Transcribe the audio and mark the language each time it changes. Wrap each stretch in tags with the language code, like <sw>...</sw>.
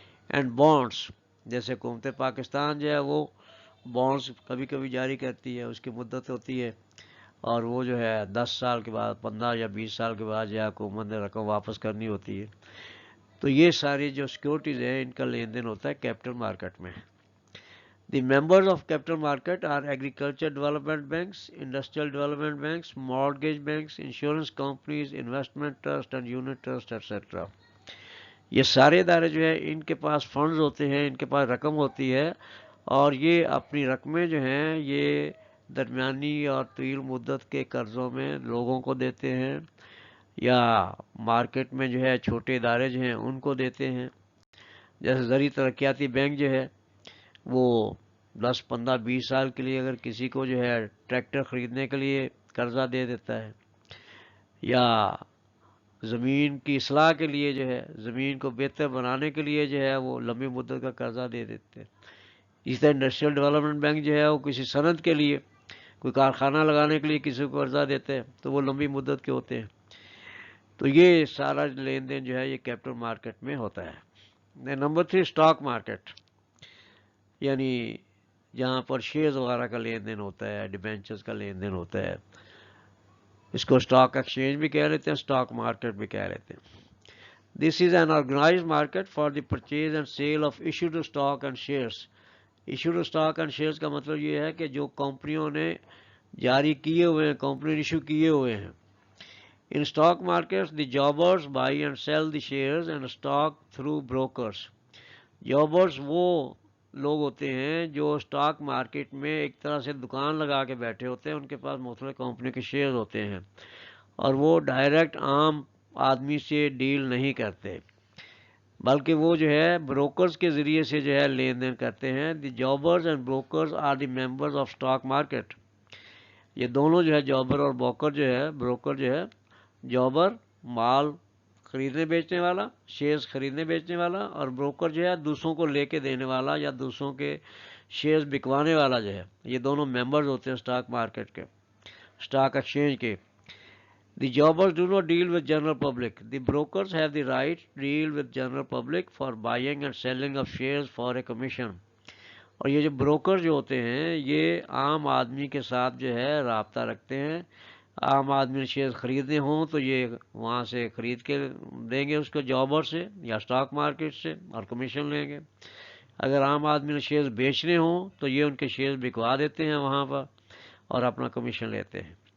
<ur>And bonds جیسے حکومت پاکستان جو ہے وہ بانڈس کبھی کبھی جاری کرتی ہے، اس کی مدت ہوتی ہے اور وہ جو ہے 10 سال کے بعد 15 یا 20 سال کے بعد جو ہے حکومت نے رقم واپس کرنی ہوتی ہے. تو یہ ساری جو سیکیورٹیز ہیں ان کا لین دین ہوتا ہے کیپٹل مارکیٹ میں.</ur> <en>The members of capital market are agriculture development banks, industrial development banks, mortgage banks, insurance companies, investment trust and unit trust, etc.</en> <ur>یہ سارے ادارے جو ہیں ان کے پاس فنڈز ہوتے ہیں، ان کے پاس رقم ہوتی ہے اور یہ اپنی رقمیں جو ہیں یہ درمیانی اور طویل مدت کے قرضوں میں لوگوں کو دیتے ہیں یا مارکیٹ میں جو ہے چھوٹے ادارے جو ہیں ان کو دیتے ہیں. جیسے زرعی ترقیاتی بینک جو ہے وہ 10 15 20 سال کے لیے اگر کسی کو جو ہے ٹریکٹر خریدنے کے لیے قرضہ دے دیتا ہے یا زمین کی اصلاح کے لیے جو ہے زمین کو بہتر بنانے کے لیے جو ہے وہ لمبی مدت کا قرضہ دے دیتے ہیں. اس طرح انڈسٹریل ڈیولپمنٹ بینک جو ہے وہ کسی صنعت کے لیے کوئی کارخانہ لگانے کے لیے کسی کو قرضہ دیتے ہیں تو وہ لمبی مدت کے ہوتے ہیں. تو یہ سارا لین دین جو ہے یہ کیپٹل مارکیٹ میں ہوتا ہے. نمبر 3 اسٹاک مارکیٹ یعنی جہاں پر شیئرز وغیرہ کا لین دین ہوتا ہے، ڈیبینچرز کا لین دین ہوتا ہے. اس کو اسٹاک ایکسچینج بھی کہہ لیتے ہیں، اسٹاک مارکیٹ بھی کہہ لیتے ہیں.</ur> <en>This is an organized market for the purchase and sale of issued stock and shares.</en> <ur>Issued stock and shares کا مطلب یہ ہے کہ جو کمپنیوں نے جاری کیے ہوئے ہیں، کمپنی نے ایشو کیے ہوئے ہیں.</ur> <en>In stock markets, the jobbers buy and sell the shares and stock through brokers.</en> <ur>Jobbers وہ لوگ ہوتے ہیں جو اسٹاک مارکیٹ میں ایک طرح سے دکان لگا کے بیٹھے ہوتے ہیں، ان کے پاس مختلف کمپنی کے شیئر ہوتے ہیں اور وہ ڈائریکٹ عام آدمی سے ڈیل نہیں کرتے بلکہ وہ جو ہے بروکرز کے ذریعے سے جو ہے لین دین کرتے ہیں.</ur> <en>The jobbers and brokers are the members of stock market.</en> <ur>یہ دونوں جو ہے جابر اور بروکر جو ہے جابر مال خریدنے بیچنے والا، شیئرز خریدنے بیچنے والا، اور بروکر جو ہے دوسروں کو لے کے دینے والا یا دوسروں کے شیئرز بکوانے والا جو ہے. یہ دونوں ممبرز ہوتے ہیں اسٹاک مارکیٹ کے، اسٹاک ایکسچینج کے.</ur> <en>The jobbers do not deal with general public. The brokers have the right to deal with general public for buying and selling of shares for a commission.</en> <ur>اور یہ جو broker جو ہوتے ہیں یہ عام آدمی کے ساتھ جو ہے رابطہ رکھتے ہیں. عام آدمی نے شیئر خریدنے ہوں تو یہ وہاں سے خرید کے دیں گے اس کو جابر سے یا اسٹاک مارکیٹ سے اور کمیشن لیں گے. اگر عام آدمی نے شیئر بیچنے ہوں تو یہ ان کے شیئر بکوا دیتے ہیں وہاں پر اور اپنا کمیشن لیتے ہیں.</ur>